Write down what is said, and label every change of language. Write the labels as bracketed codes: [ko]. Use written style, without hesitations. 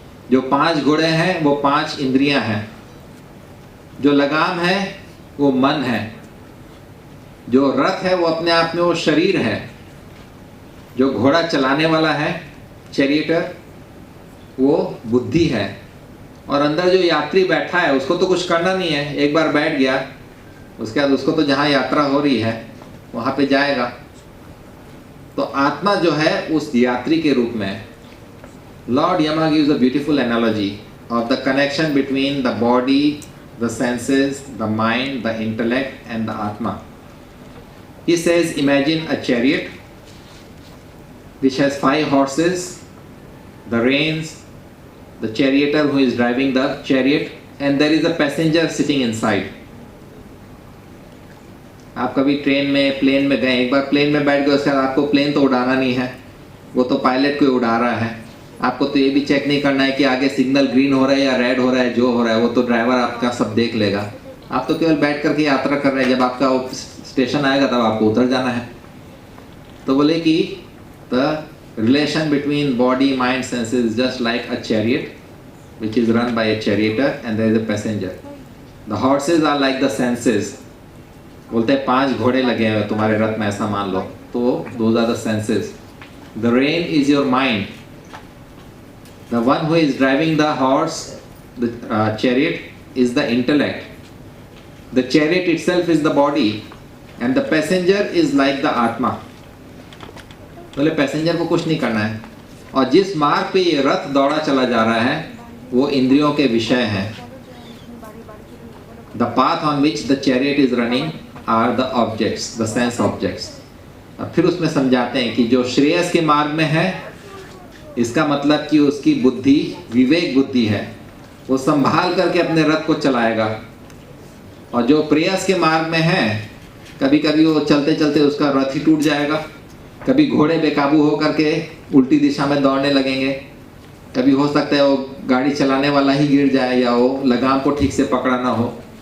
[hi] जो 5 घोड़े हैं वो 5 इंद्रियां हैं, जो लगाम है वो मन है, जो रथ है वो अपने आप में वो शरीर है, जो घोड़ा चलाने वाला है चैरियटर वो बुद्धि है, और अंदर जो यात्री बैठा है उसको तो कुछ करना नहीं है, एक बार बैठ गया उसके बाद उसको तो जहाँ यात्रा हो रही है वहाँ पे जाएगा। तो आत्मा जो है उस यात्री के रूप में है। [en] Lord Yama gives a beautiful analogy of the connection between the body, the senses, the mind, the intellect and the Atma. He says, imagine a chariot which has 5 horses, the reins, the charioteer who is driving the chariot, and there is a passenger sitting inside. [hi] आप कभी train में, plane में गए, एक बार plane में बैठ गए, उसके बाद आपको प्लेन तो उड़ाना नहीं है, वो तो पायलट को उड़ा रहा है। आपको तो ये भी चेक नहीं करना है कि आगे सिग्नल ग्रीन हो रहा है या रेड हो रहा है, जो हो रहा है वो तो ड्राइवर आपका सब देख लेगा। आप तो केवल बैठ करके यात्रा कर रहे हैं, जब आपका स्टेशन आएगा तब आपको उतर जाना है। तो बोले कि [en] The relation between body, mind, senses just like a chariot which is run by a charioteer and there is a passenger. The horses are like the senses. [hi] बोलते हैं 5 घोड़े लगे हुए तुम्हारे रथ में, ऐसा मान लो, तो [en] those are the senses. The rein is your mind. The one who is driving the horse, the chariot, is the intellect. The chariot itself is the body, and the passenger is like the atma. [hi] बोले passenger को कुछ नहीं करना है, और जिस मार्ग पे ये रथ दौड़ा चला जा रहा है वो इंद्रियों के विषय हैं। [en] The path on which the chariot is running are the objects, the sense objects. [hi] और फिर उसमें समझाते हैं कि जो श्रेयस के मार्ग में है, इसका मतलब कि उसकी बुद्धि विवेक बुद्धि है, वो संभाल करके अपने रथ को चलाएगा। और जो प्रेयस के मार्ग में है, कभी कभी वो चलते चलते उसका रथ ही टूट जाएगा, कभी घोड़े बेकाबू हो करके उल्टी दिशा में दौड़ने लगेंगे, कभी हो सकता है वो गाड़ी चलाने वाला ही गिर जाए या वो लगाम को ठीक से पकड़ा ना हो।